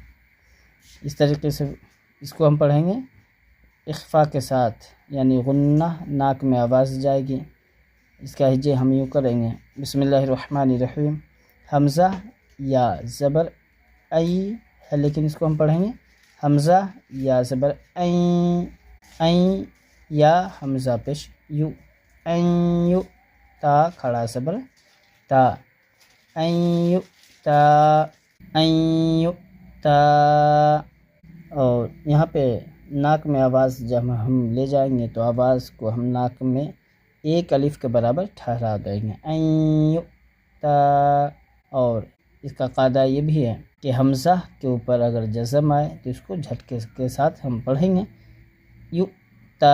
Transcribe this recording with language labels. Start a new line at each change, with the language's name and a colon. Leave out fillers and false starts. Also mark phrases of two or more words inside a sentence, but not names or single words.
Urdu: اس طریقے سے اس کو ہم پڑھیں گے اخفاء کے ساتھ، یعنی غنہ ناک میں آواز جائے گی۔ اس کا ہجے ہم یوں کریں گے،
Arabic: بسم اللہ الرحمن الرحیم۔
Urdu: حمزہ یا زبر ای ہے، لیکن اس کو ہم پڑھیں گے حمزہ یا زبر این، این یا حمزہ پیش یو، این یو، تا کھڑا زبر تا، این یو تا، این یو تا۔ اور یہاں پہ ناک میں آواز جب ہم لے جائیں گے تو آواز کو ہم ناک میں ایک الف کے برابر ٹھہرا دیں گے، این یو تا۔ اور اس کا قاعدہ یہ بھی ہے کہ حمزہ کے اوپر اگر جزم آئے تو اس کو جھٹکے کے ساتھ ہم پڑھیں گے، یو تا۔